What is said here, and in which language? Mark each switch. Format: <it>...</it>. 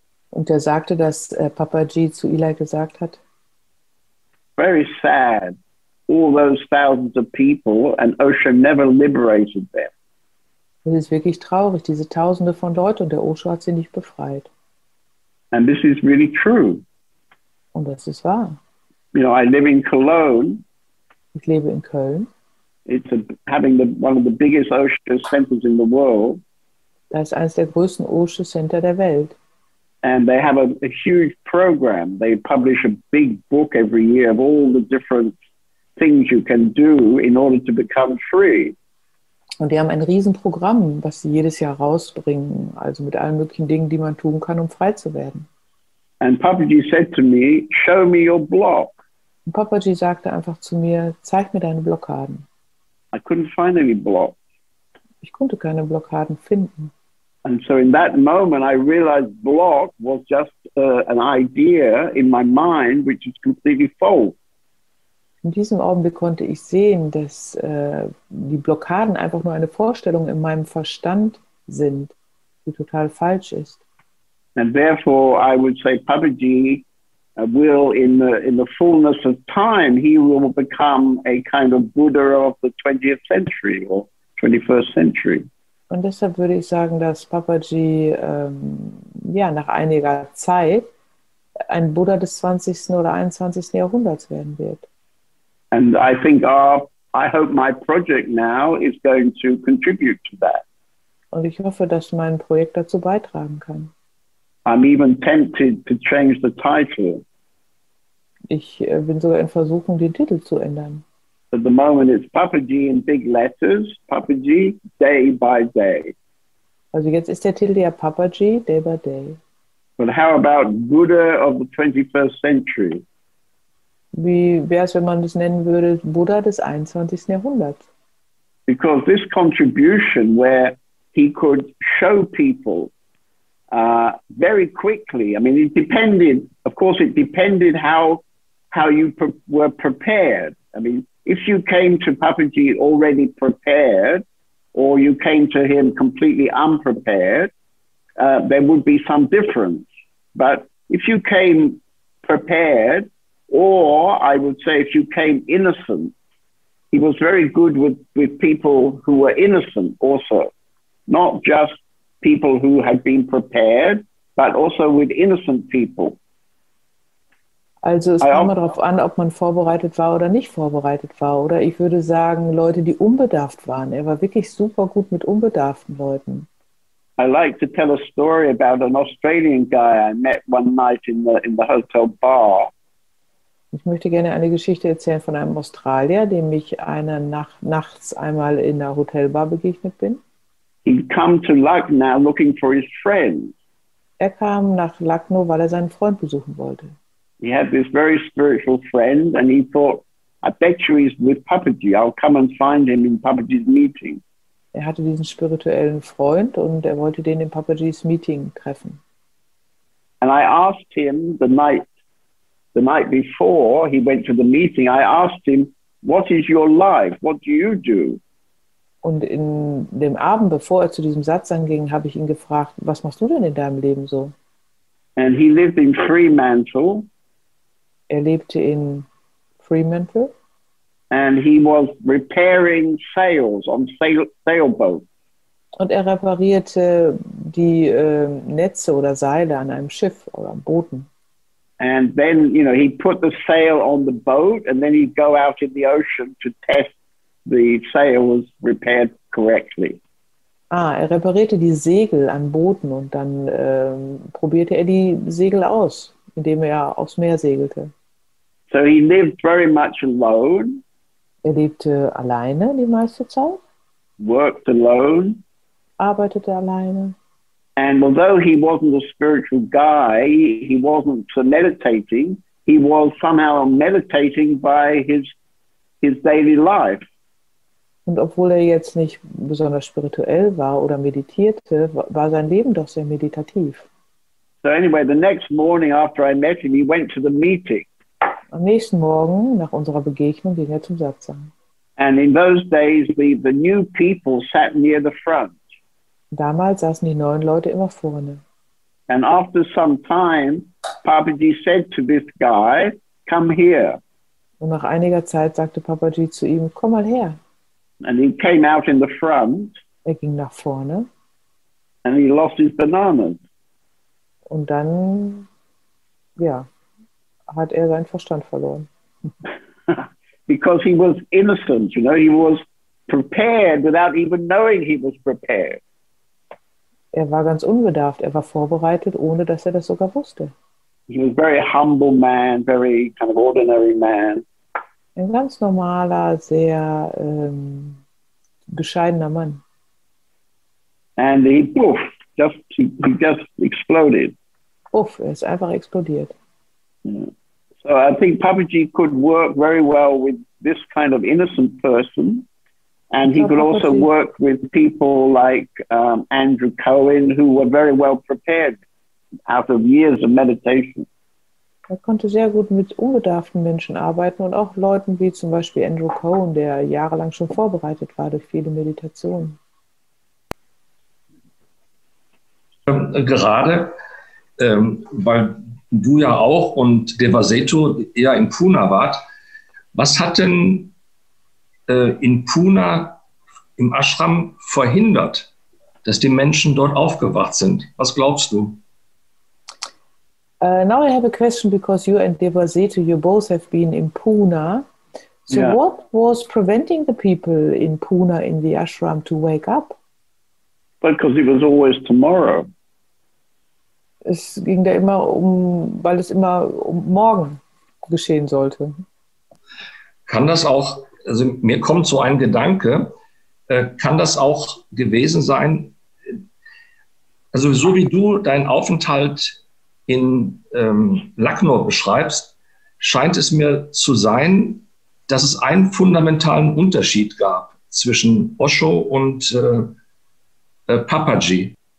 <de>und er sagte, dass Papaji zu Eli gesagt hat,</de> <en>very sad, all those thousands of people, and Osho never liberated them.</en> <de>Das ist wirklich traurig, diese Tausende von Leuten, und der Osho hat sie nicht befreit.</de> <en>And this is really true.</en> <de>Und das ist wahr.</de> <en>You know, I live in Cologne.</en> <de>Ich lebe in Köln.</de> <en>It's having one of the biggest Osho centers in the world.</en> <de>Das ist eines der größten Osho-Center der Welt.</de> <en>And they have a huge program. They publish a big book every year of all the different things you can do in order to become free.</en> <de>Und die haben ein Riesenprogramm, was sie jedes Jahr rausbringen, also mit allen möglichen Dingen, die man tun kann, um frei zu werden.</de> <en>And Papaji said to me, show me your block.</en> <de>Und Papaji sagte einfach zu mir, zeig mir deine Blockaden.</de> <en>I couldn't find any blocks.</en> <de>Ich konnte keine Blockaden finden.</de> <en>And so in that moment, I realized block was just an idea in my mind, which is completely false.</en> <de>In diesem Augenblick konnte ich sehen, dass die Blockaden einfach nur eine Vorstellung in meinem Verstand sind, die total falsch ist.</de> <en>And therefore, I would say Papaji will, in the fullness of time, he will become a kind of Buddha of the 20th century or 21st century.</en> <de>Und deshalb würde ich sagen, dass Papaji nach einiger Zeit ein Buddha des 20. oder 21. Jahrhunderts werden wird.</de> <en>And I think I hope my project now is going to contribute to that.</en> <de>Und ich hoffe, dass mein Projekt dazu beitragen kann.</de> <en>I'm even tempted to change the title.</en> <de>Ich bin sogar in Versuchung, den Titel zu ändern.</de> <en>At the moment it's Papaji in big letters, Papaji day by day.</en> <de>Also jetzt ist der Titel ja Papaji, Day by Day.</de> <en>But how about Buddha of the 21st century?</en> <de>Wie wäre es, wenn man das nennen würde, Buddha des 21. Jahrhunderts?</de> <en>Because this contribution where he could show people very quickly, I mean, it depended, of course, it depended how you were prepared. I mean, if you came to Papaji already prepared, or you came to him completely unprepared, there would be some difference. But if you came prepared, or I would say if you came innocent, he was very good with people who were innocent also, not just people who had been prepared, but also with innocent people.</en> <de>Also es kam mal darauf an, ob man vorbereitet war oder nicht vorbereitet war. Oder ich würde sagen, Leute, die unbedarft waren. Er war wirklich super gut mit unbedarften Leuten.</de> <en>I like to tell a story about an Australian guy I met one night in the hotel bar.</en> <de>Ich möchte gerne eine Geschichte erzählen von einem Australier, dem ich nachts einmal in der Hotelbar begegnet bin.</de> <en>He'd come to Lucknow looking for his friends.</en> <de>Er kam nach Lucknow, weil er seinen Freund besuchen wollte.</de> <en>He had this very spiritual friend and he thought, I bet you he's with Papaji. I'll come and find him in Papaji's meeting.</en> <de>Er hatte diesen spirituellen Freund und er wollte den in Papajis Meeting treffen.</de> <en>And I asked him the night before he went to the meeting, I asked him, what is your life? What do you do?</en> <de>Und in dem Abend, bevor er zu diesem Satsang ging, habe ich ihn gefragt, was machst du denn in deinem Leben so?</de> <en>And he lived in Fremantle.</en> <de>Er lebte in Fremantle.</de> <en>And he was repairing sails on sailboats.</en> <de>Und er reparierte die Netze oder Seile an einem Schiff oder an Booten.</de> <en>And then, he'd put the sail on the boat and then he'd go out in the ocean to test the sail was repaired correctly.</en> <de>Er reparierte die Segel an Booten und dann probierte er die Segel aus, indem er aufs Meer segelte.</de> <en>So he lived very much alone.</en> <de>Er lebte alleine die meiste Zeit.</de> <en>Worked alone.</en> <de>Arbeitete alleine.</de> <en>And although he wasn't a spiritual guy, he wasn't meditating, he was somehow meditating by his daily life.</en> <de>Und obwohl er jetzt nicht besonders spirituell war oder meditierte, war sein Leben doch sehr meditativ.</de> <en>So anyway, the next morning after I met him, he went to the meeting.</en> <de>Am nächsten Morgen, nach unserer Begegnung, ging er zum Satsang.</de> <en>And in those days, the new people sat near the front.</en> <de>Damals saßen die neuen Leute immer vorne.</de> <en>And after some time, Papaji said to this guy, come here.</en> <de>Und nach einiger Zeit sagte Papaji zu ihm, komm mal her.</de> <en>And he came out in the front.</en> <de>Er ging nach vorne.</de> <en>And he lost his bananas.</en> <de>Und dann, hat er seinen Verstand verloren.</de> <en>Because he was innocent, he was prepared without even knowing he was prepared.</en> <de>Er war ganz unbedarft, er war vorbereitet, ohne dass er das sogar wusste.</de> <en>He was a very humble man, very kind of ordinary man.</en> <de>Ein ganz normaler, sehr bescheidener Mann.</de> <en>And he just exploded.</en> <de>Er ist einfach explodiert.</de> <en>Yeah. So I think Papaji could work very well with this kind of innocent person. And he could also work with people like Andrew Cohen, who were very well prepared out of years of meditation.</en> <de>Er konnte sehr gut mit unbedarften Menschen arbeiten und auch Leuten wie zum Beispiel Andrew Cohen, der jahrelang schon vorbereitet war durch viele Meditationen. Gerade, weil du ja auch und Devaseto ja in Pune wart, was hat denn in Pune im Ashram verhindert, dass die Menschen dort aufgewacht sind? Was glaubst du?</de> <en>Now I have a question because you and Devaseto, you both have been in Pune. So what was preventing the people in Pune in the ashram to wake up? Because it was always tomorrow.</en> <de>Es ging da immer weil es immer morgen geschehen sollte. Kann das auch, also mir kommt so ein Gedanke, kann das auch gewesen sein, Also so wie du deinen Aufenthalt in Lucknow beschreibst, scheint es mir zu sein, dass es einen fundamentalen Unterschied gab zwischen Osho und Papaji.</de>